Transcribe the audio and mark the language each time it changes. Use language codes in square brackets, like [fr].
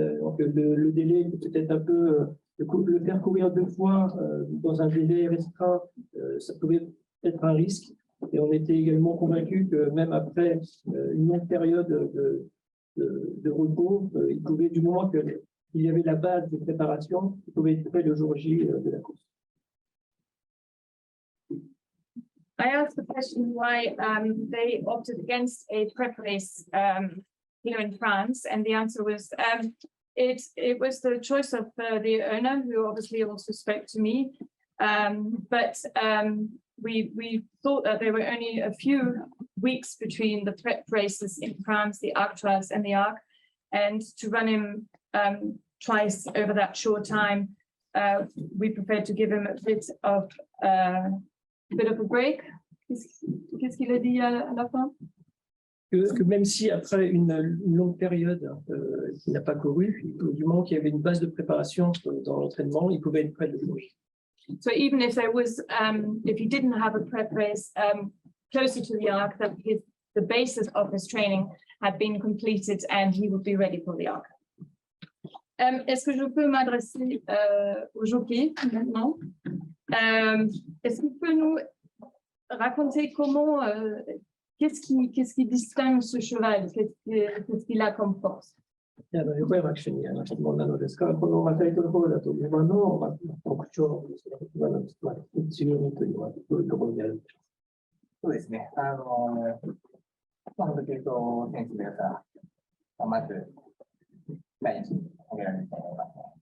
[fr] Donc le délai peut être un peu, le faire courir 2 fois dans un délai restreint, ça pouvait être un risque. Et on était également convaincus que même après une longue période de repos, il pouvait, du moment qu'il y avait la base de préparation, il pouvait être prêt le jour J de la course. [en] I asked the question why they opted against a prep race here in France, and the answer was it was the choice of the owner, who obviously also spoke to me, but we thought that there were only a few weeks between the prep races in France, the Arctras and the Arc, and to run him twice over that short time, we preferred to give him a bit of a break. [fr] Qu'est-ce qu'il a dit à la fin? Que même si après une longue période il n'a pas couru, du moment qu'il y avait une base de préparation dans l'entraînement, il pouvait être prêt de courir. [en] So even if there was, if he didn't have a prep race closer to the Arc, that the basis of his training had been completed and he would be ready for the Arc. [fr] Est-ce que je peux m'adresser au jockey maintenant? Est-ce qu'il peut nous raconter comment, qu'est-ce qui distingue ce cheval, qu'est-ce qu'il a comme force? [ja] 横山騎手に質問なのですが、このタイトルホルダーと馬の特徴ですね、馬の強みというのはどういうところにあるんでしょうか。そうですね。本当に選手の良さ、まず第一に挙げられると思います。